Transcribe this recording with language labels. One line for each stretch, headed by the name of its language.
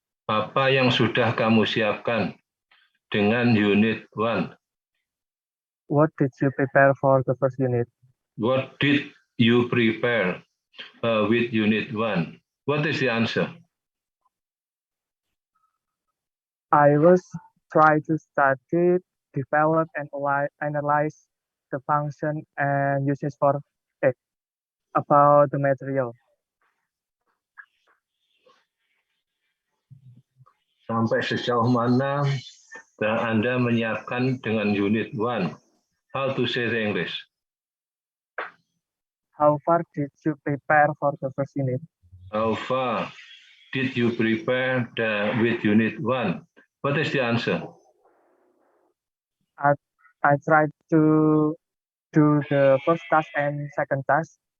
Indonesian: Apa yang sudah kamu siapkan dengan unit 1?
English: What did you prepare for the first unit? What did you prepare with unit 1? What is the answer? I was trying to study, develop, and analyze the function and uses for it about the material.
Indonesian: Sampai sejauh mana Anda menyiapkan dengan unit 1?
English: How to say the English? How far did you prepare for the first unit? How far did you prepare with unit 1? What is the answer? I tried to do the first task and second task.